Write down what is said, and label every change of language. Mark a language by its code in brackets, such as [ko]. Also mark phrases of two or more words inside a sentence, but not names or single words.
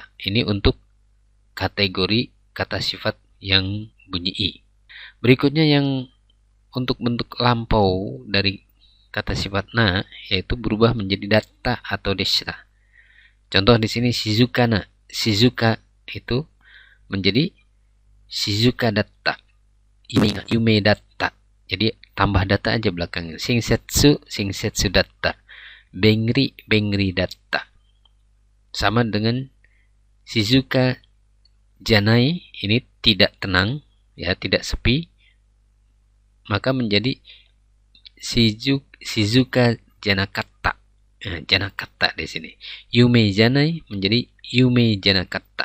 [id] Ini untuk kategori kata sifat yang bunyi i. Berikutnya yang untuk bentuk lampau dari kata sifat na, yaitu berubah menjadi datta atau deshita. Contoh di sini shizukana. Shizuka itu menjadi [ja] 静かだった. 夢だった. [id] Jadi tambah datta aja belakangnya. [ja] 親切だった。便利だった. [id] Sama dengan [ja] 静かじゃない, [id] ini tidak tenang, ya, tidak sepi, maka menjadi [ja] 静かじゃなかった. [id] Nah, janakata di sini. [ja] 夢じゃない [id] menjadi [ja] 夢じゃなかった.